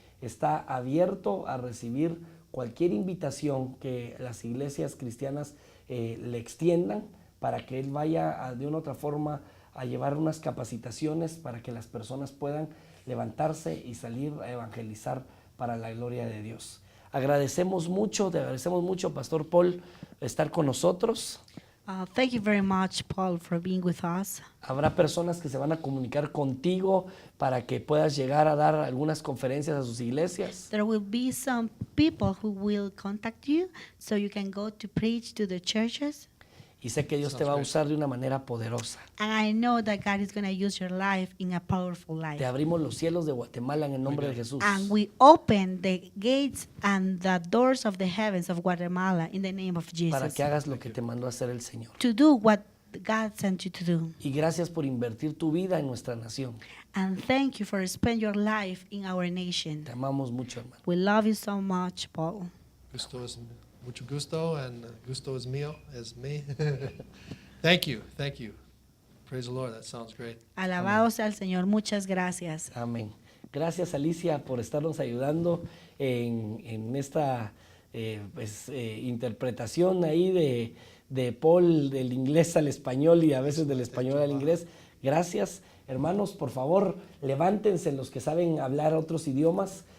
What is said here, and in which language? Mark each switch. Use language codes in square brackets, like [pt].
[es] Está abierto a recibir cualquier invitación que las iglesias cristianas le extiendan para que él vaya de una u otra forma a llevar unas capacitaciones para que las personas puedan levantarse y salir a evangelizar para la gloria de Dios. Te agradecemos mucho, Pastor Paul, estar con nosotros. [en] Thank you very much, Paul, for being with us. [es] Habrá personas que se van a comunicar contigo para que puedas llegar a dar algunas conferencias a sus iglesias. [en] There will be some people who will contact you so you can go to preach to the churches. [es] Y sé que Dios te va a usar de una manera poderosa. [en] And I know that God is going to use your life in a powerful life. [es] Te abrimos los cielos de Guatemala en el nombre de Jesús. [en] And we open the gates and the doors of the heavens of Guatemala in the name of [es] Para [en] Jesus. [es] que hagas lo que te mandó a hacer el Señor. [en] To do what God sent you to do. [es] Y gracias por invertir tu vida en nuestra nación. [en] And thank you for spending your life in our nation. [es] Te amamos mucho, hermano. [en] We love you so much, Paul. [es] Mucho gusto, and gusto es mío, es me. [en] Thank you. Praise the Lord, that sounds great. [es] Alabado sea el Señor. Muchas gracias. Amén. Gracias, Alicia, por estarnos ayudando en esta interpretación ahí de Paul, del inglés al español y a veces del español al inglés. Gracias, hermanos, por favor, levántense los que saben hablar otros idiomas.